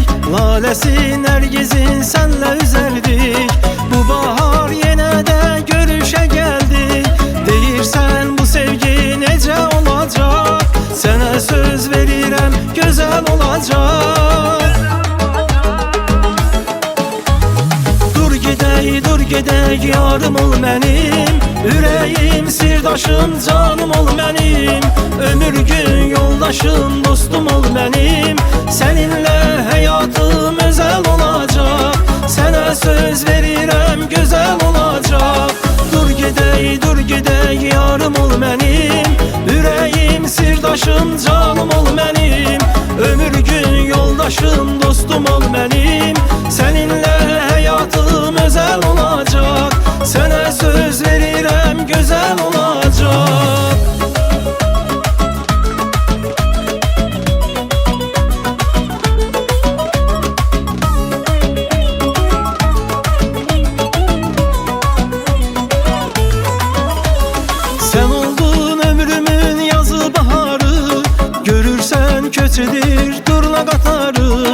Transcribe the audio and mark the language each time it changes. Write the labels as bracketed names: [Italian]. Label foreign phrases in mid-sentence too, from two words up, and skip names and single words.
[Turkish] Lalesin Nergiz'in senle üzerdik. Bu bahar yine de görüşe geldik. Deyirsen bu sevgi nece olacak? Sana söz verirem güzel olacak. [Azerbaijani] Dur gidək yarım ol mənim, ürəyim sirdaşım canım ol mənim. Ömür gün yoldaşım dostum ol mənim. [Turkish] Seninle hayatım özel olacak. Sana söz verirem güzel olacak. [Azerbaijani] Dur gidək yarım ol mənim, ürəyim sirdaşım canım ol mənim. Ömür gün yoldaşım dostum ol mənim. [Turkish] Seninle hayatım özel olacak. Sana söz verirem güzel olacak. [Azerbaijani] Sen oldun ömrümün yazı baharı, görürsen köçedir durla qatarı.